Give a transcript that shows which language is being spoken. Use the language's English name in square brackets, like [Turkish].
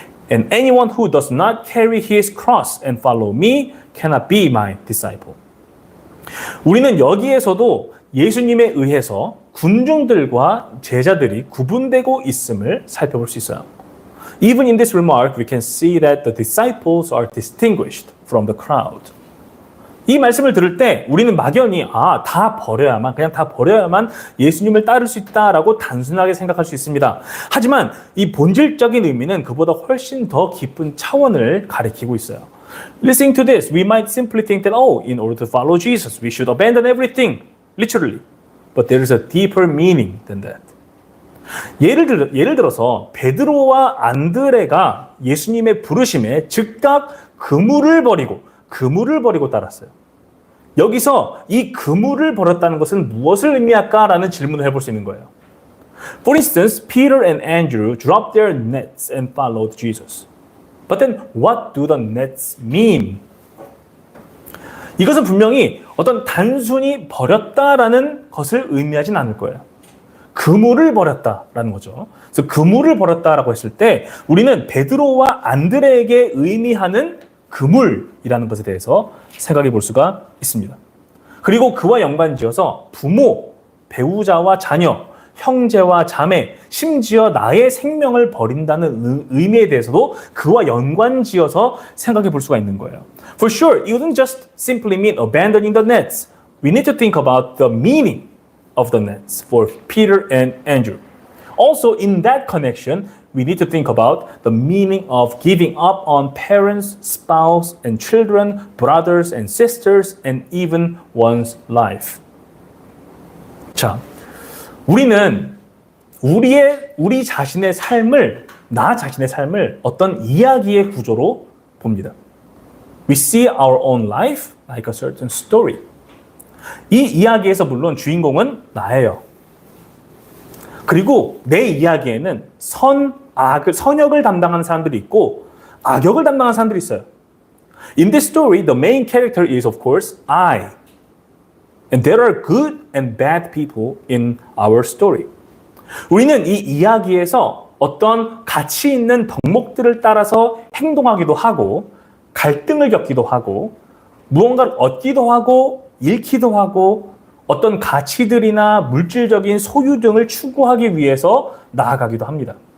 [English] And anyone who does not carry his cross and follow me cannot be my disciple. [Korean] 우리는 여기에서도 예수님에 의해서 군중들과 제자들이 구분되고 있음을 살펴볼 수 있어요. [English] Even in this remark, we can see that the disciples are distinguished from the crowd. [Korean] 이 말씀을 들을 때 우리는 막연히 그냥 다 버려야만 예수님을 따를 수 있다라고 단순하게 생각할 수 있습니다. 하지만 이 본질적인 의미는 그보다 훨씬 더 깊은 차원을 가리키고 있어요. [English] Listening to this, we might simply think that, in order to follow Jesus, we should abandon everything, literally. But there is a deeper meaning than that. [Korean] 예를 들어서 베드로와 안드레가 예수님의 부르심에 즉각 그물을 버리고 따랐어요. 여기서 이 그물을 버렸다는 것은 무엇을 의미할까라는 질문을 해볼 수 있는 거예요. [English] For instance, Peter and Andrew dropped their nets and followed Jesus. But then what do the nets mean? [Korean] 이것은 분명히 어떤 단순히 버렸다라는 것을 의미하진 않을 거예요. 그물을 버렸다라는 거죠. 그래서 그물을 버렸다라고 했을 때 우리는 베드로와 안드레에게 의미하는 그물이라는 것에 대해서 생각해 볼 수가 있습니다. 그리고 그와 연관지어서 부모, 배우자와 자녀, 형제와 자매, 심지어 나의 생명을 버린다는 의미에 대해서도 그와 연관지어서 생각해 볼 수가 있는 거예요. [English] For sure, it wouldn't just simply mean abandoning the nets. We need to think about the meaning of the nets for Peter and Andrew. Also, in that connection, we need to think about the meaning of giving up on parents, spouse, and children, brothers and sisters, and even one's life. [Korean] 자, 우리는 우리 자신의 삶을, 나 자신의 삶을 어떤 이야기의 구조로 봅니다. [English] We see our own life like a certain story. [Korean] 이 이야기에서 물론 주인공은 나예요. 그리고 내 이야기에는 선역을 담당하는 사람들이 있고 악역을 담당하는 사람들이 있어요. [English] In this story, the main character is of course I. And there are good and bad people in our story. [Korean] 우리는 이 이야기에서 어떤 가치 있는 덕목들을 따라서 행동하기도 하고 갈등을 겪기도 하고 무언가를 얻기도 하고 잃기도 하고 어떤 가치들이나 물질적인 소유 등을 추구하기 위해서 나아가기도 합니다.